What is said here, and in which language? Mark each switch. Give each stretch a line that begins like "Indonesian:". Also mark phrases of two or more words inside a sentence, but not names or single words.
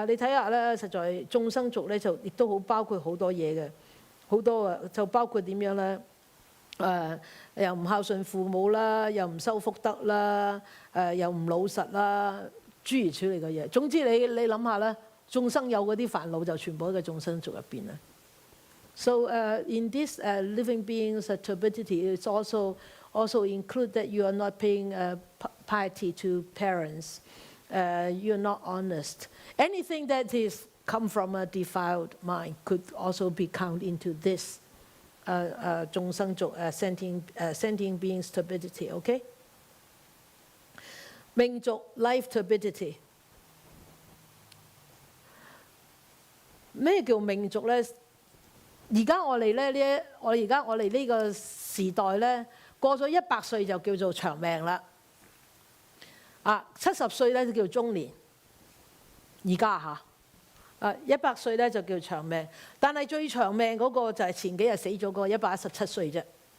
Cantonese: 你睇下咧，實在眾生族咧就亦都好包括好多嘢嘅，好多就包括點樣咧？又唔孝順父母啦，又唔修福德啦，又唔老實啦，諸如此類嘅嘢。總之你諗下啦，眾生有嗰啲煩惱就全部喺個眾生族入邊啦。
English: So in this living beings turbidity, it's also include that you are not paying piety to parents, you are not honest. Anything that is come from a defiled mind could also be counted into this. 眾生族 sentient beings turbidity, okay? 命族 life turbidity.
Cantonese: 咩叫命族咧？而家我哋呢個時代咧，過咗100歲就叫做長命啦。70歲咧就叫中年。而家嚇。100歲咧就叫長命，但係最長命嗰個就係前幾日死咗嗰個117歲啫。